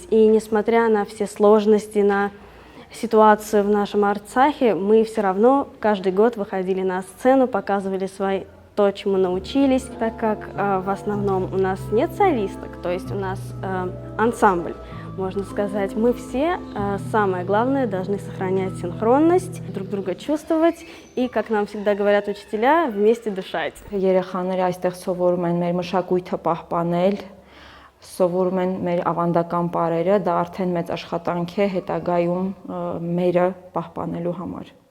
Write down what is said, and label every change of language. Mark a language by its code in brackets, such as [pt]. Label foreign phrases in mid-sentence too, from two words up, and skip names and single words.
[ru] И несмотря на все сложности, на ситуацию в нашем Арцахе, мы все равно каждый год выходили на сцену, показывали то, чему научились, так как в основном у нас нет солисток, то есть у нас ансамбль, можно сказать. Мы все, самое главное, должны сохранять синхронность, друг друга чувствовать и, как нам всегда говорят учителя, вместе дышать. [hy] Երեխաները այստեղ սովորում են մեր մշակույթը պահպանել, սովորում են մեր ավանդական պարերը, դա արդեն մեծ աշխատանք է հետագայում մերը պահպանելու համար։